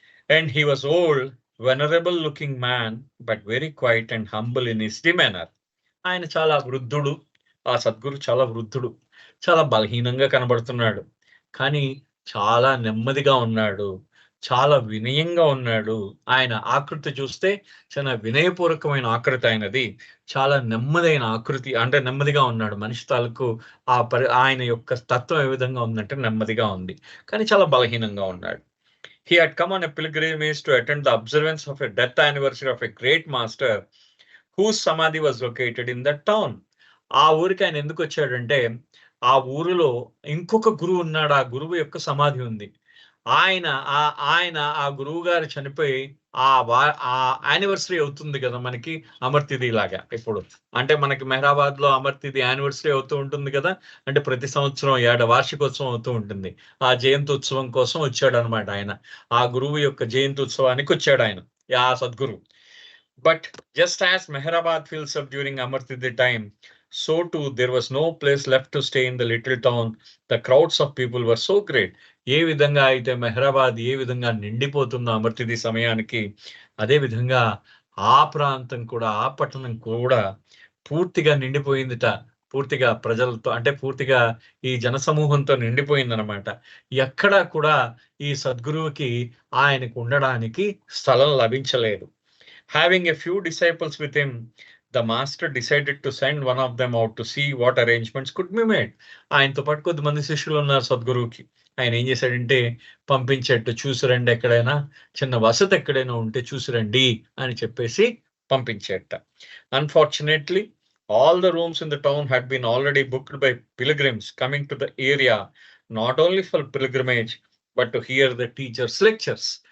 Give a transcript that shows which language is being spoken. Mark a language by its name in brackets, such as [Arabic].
[English] And he was old, venerable looking man, but very quiet and humble in his demeanor. [Telugu] ఆయన చాలా వృద్ధుడు. ఆ సద్గురు చాలా వృద్ధుడు, చాలా బలహీనంగా కనబడుతున్నాడు, కానీ చాలా నెమ్మదిగా ఉన్నాడు, చాలా వినయంగా ఉన్నాడు. ఆయన ఆకృతి చూస్తే చాలా వినయపూర్వకమైన ఆకృతి ఆయనది, చాలా నెమ్మదైన ఆకృతి, అంటే నెమ్మదిగా ఉన్నాడు. మనిషి తాలూకు ఆయన యొక్క తత్వం ఏ విధంగా ఉందంటే నెమ్మదిగా ఉంది, కానీ చాలా బలహీనంగా ఉన్నాడు. [English] He had come on a pilgrimage to attend the observance of a death anniversary of a great master whose samadhi was located in that town. [Telugu] ఆ ఊరికి ఆయన ఎందుకు వచ్చాడంటే, ఆ ఊరిలో ఇంకొక గురువు ఉన్నాడు, ఆ గురువు యొక్క సమాధి ఉంది. ఆ గురువు గారు చనిపోయి ఆ యానివర్సరీ అవుతుంది కదా మనకి, అమర్తిథి లాగా. ఇప్పుడు అంటే మనకి మెహరాబాద్ లో అమర్తిథి యానివర్సరీ అవుతూ ఉంటుంది కదా, అంటే ప్రతి సంవత్సరం వార్షికోత్సవం అవుతూ ఉంటుంది. ఆ జయంతోత్సవం కోసం వచ్చాడు అనమాట ఆయన. ఆ గురువు యొక్క జయంతోత్సవానికి వచ్చాడు ఆయన, ఆ Sadhguru. [English] But just as Mehrabad fills up during Amartithi time, so too there was no place left to stay in the little town. The crowds of people were so great. [Telugu] ఏ విధంగా అయితే మెహరాబాద్ ఏ విధంగా నిండిపోతుందో అమర్తిథి సమయానికి, అదే విధంగా ఆ ప్రాంతం కూడా, ఆ పట్టణం కూడా పూర్తిగా నిండిపోయిందిట. పూర్తిగా ప్రజలతో, అంటే పూర్తిగా ఈ జనసమూహంతో నిండిపోయిందనమాట. ఎక్కడా కూడా ఈ సద్గురువుకి ఆయనకు ఉండడానికి స్థలం లభించలేదు. [English] Having a few disciples with him, the master decided to send one of them out to see what arrangements could be made. [Telugu] ఆయనతో పాటు కొద్దిమంది శిష్యులు ఉన్నారు సద్గురువుకి. ఆయన ఏం చేశాడంటే పంపించేట్టు, చూసిరండి, ఎక్కడైనా చిన్న వసతి ఎక్కడైనా ఉంటే చూసిరండి అని చెప్పేసి పంపించేట. [English] Unfortunately, all the rooms in the town had been already booked by pilgrims coming to the area, not only for pilgrimage but to hear the teacher's lectures.